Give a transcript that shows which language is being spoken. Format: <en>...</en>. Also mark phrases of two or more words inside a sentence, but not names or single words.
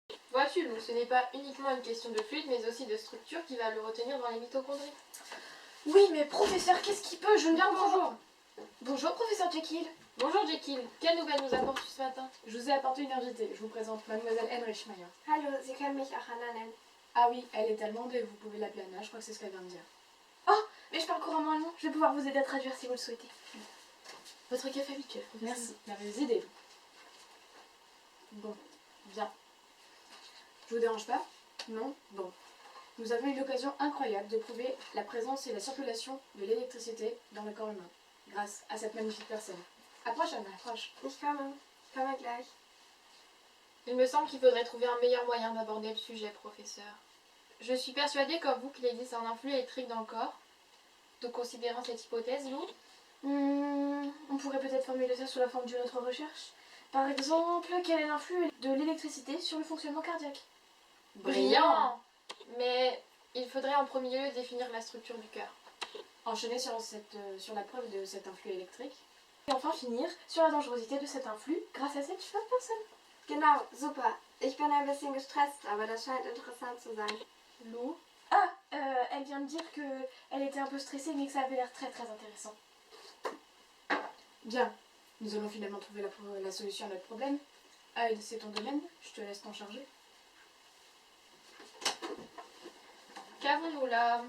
<fr>Vois-tu, Lou, ce n'est pas uniquement une question de fluide, mais aussi de structure qui va le retenir dans les mitochondries. Oui, mais professeur, qu'est-ce qu'il peut? Je ne Bien, comprends bonjour. pas. Bonjour, professeur Jekyll. Bonjour Jekyll, quelle nouvelle nous apportes-tu ce matin? Je vous ai apporté une invitée. Je vous présente mademoiselle Henrichmeier.</fr> <de>Hallo, Sie können mich auch Anna nennen.</de> <fr>Ah oui, elle est allemande et vous pouvez l'appeler Anna, je crois que c'est ce qu'elle vient de dire. Oh, mais je parle couramment allemand. Je vais pouvoir vous aider à traduire si vous le souhaitez. Votre café habituel, professeur. Merci, merveilleuse idée. Bon, bien. Je vous dérange pas? Non? Bon. Nous avons eu l'occasion incroyable de prouver la présence et la circulation de l'électricité dans le corps humain, grâce à cette magnifique personne. Approche, Anna, approche.</fr> <de>Ich komme gleich.</de> <fr>Il me semble qu'il faudrait trouver un meilleur moyen d'aborder le sujet, professeur. Je suis persuadée, comme vous, qu'il existe un influx électrique dans le corps. Donc, considérant cette hypothèse, Lou, On pourrait peut-être formuler ça sous la forme d'une autre recherche. Par exemple, quel est l'influx de l'électricité sur le fonctionnement cardiaque? brillant! Mais il faudrait en premier lieu définir la structure du cœur. Enchaîner sur la preuve de cet influx électrique. Et enfin finir sur la dangerosité de cet influx grâce à cette jeune personne.</fr> <de>Genau, super. Ich bin ein bisschen gestresst, aber das scheint interessant zu sein.</de> <fr>Lou, Ah, elle vient de dire qu'elle était un peu stressée mais que ça avait l'air très très intéressant. Bien, nous allons finalement trouver la solution à notre problème. Hyde, c'est ton domaine, je te laisse t'en charger. qu'avons-nous là?</fr>